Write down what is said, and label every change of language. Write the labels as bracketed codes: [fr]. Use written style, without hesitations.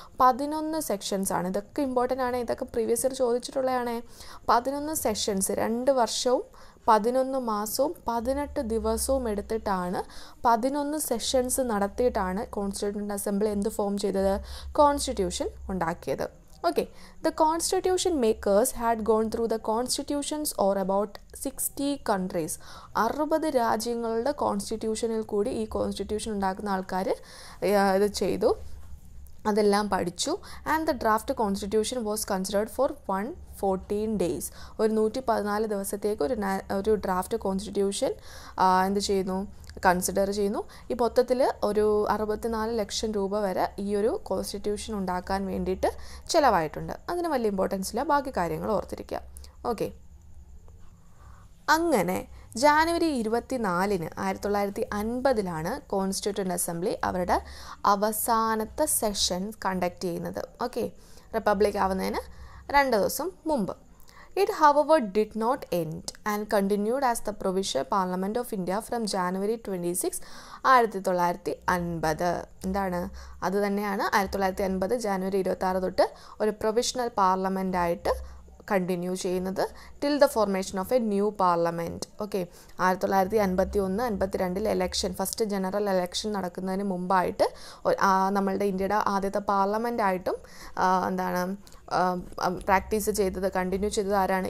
[ml] 11 sections ആണ്. ഇതൊക്കെ important ആണ്, ഇതൊക്കെ പ്രീവിയസ് ഇയർ ചോദിച്ചിട്ടുള്ളതാണ്. 11 സെഷൻസ്, 2 വർഷവും 11 മാസവും 18 ദിവസവും എടുത്തിട്ടാണ് 11 സെഷൻസ് നടത്തിയിട്ടാണ് കോൺസ്റ്റിറ്റ്യൂവൻ്റ് അസംബ്ലി എന്ത് ഫോം ചെയ്തത്? കോൺസ്റ്റിറ്റ്യൂഷൻ ഉണ്ടാക്കിയത്. [en] Okay, the constitution makers had gone through the constitutions or about 60 countries. [ml] 60 രാജ്യങ്ങളുടെ കോൺസ്റ്റിറ്റ്യൂഷനിൽ കൂടി ഈ കോൺസ്റ്റിറ്റ്യൂഷൻ ഉണ്ടാക്കുന്ന ആൾക്കാർ ഇത് ചെയ്തു, അതെല്ലാം പഠിച്ചു. [en] And the draft constitution was considered for 114 days. [ml] ഒരു 114 ദിവസത്തേക്ക് ഒരു ഡ്രാഫ്റ്റ് കോൺസ്റ്റിറ്റ്യൂഷൻ എന്ത് ചെയ്യുന്നു, കൺസിഡർ ചെയ്യുന്നു. ഈ മൊത്തത്തിൽ ഒരു 64 ലക്ഷം രൂപ വരെ ഈ ഒരു കോൺസ്റ്റിറ്റ്യൂഷൻ ഉണ്ടാക്കാൻ വേണ്ടിയിട്ട് ചിലവായിട്ടുണ്ട്. അതിന് വലിയ ഇമ്പോർട്ടൻസ് ഇല്ല, ബാക്കി കാര്യങ്ങൾ ഓർത്തിരിക്കുക. ഓക്കെ, അങ്ങനെ ജാനുവരി 24 1950 കോൺസ്റ്റിറ്റ്യൂവൻ്റ് അസംബ്ലി അവരുടെ അവസാനത്തെ സെഷൻ കണ്ടക്ട് ചെയ്യുന്നത്. ഓക്കെ, റിപ്പബ്ലിക് ആവുന്നതിന് 2 ദിവസം മുമ്പ്. [en] It, however, did not end and continued as the Provisional Parliament of India from January 26, 1950. [ml] എന്താണ് അത് തന്നെയാണ് 1950 ജാനുവരി 26 തൊട്ട് ഒരു പ്രൊവിഷണൽ പാർലമെൻ്റ് ആയിട്ട് കണ്ടിന്യൂ ചെയ്യുന്നത് [en] Till the formation of a new parliament. [ml] Okay, 1951-52 election, first general election നടക്കുന്നതിന് മുമ്പായിട്ട് നമ്മളുടെ ഇന്ത്യയുടെ ആദ്യത്തെ പാർലമെൻറ്റായിട്ടും എന്താണ് പ്രാക്ടീസ് ചെയ്തത്, കണ്ടിന്യൂ ചെയ്തത് ആരാണ്?